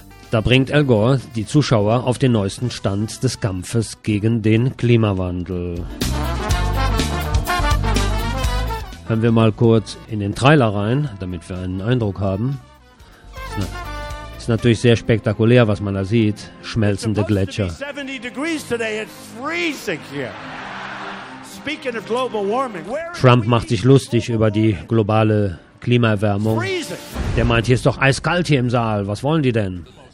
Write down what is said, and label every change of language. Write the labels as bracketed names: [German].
[German] Da bringt Al Gore die Zuschauer auf den neuesten Stand des Kampfes gegen den Klimawandel. Hören wir mal kurz in den Trailer rein, damit wir einen Eindruck haben. Ist natürlich sehr spektakulär, was man da sieht. Schmelzende Gletscher. [English] It's supposed to be 70 degrees today. It's freezing here. Speaking of global warming, where [German] Trump macht sich lustig über die globale Klimaerwärmung. Der meint, hier ist doch eiskalt hier im Saal. Was wollen die denn?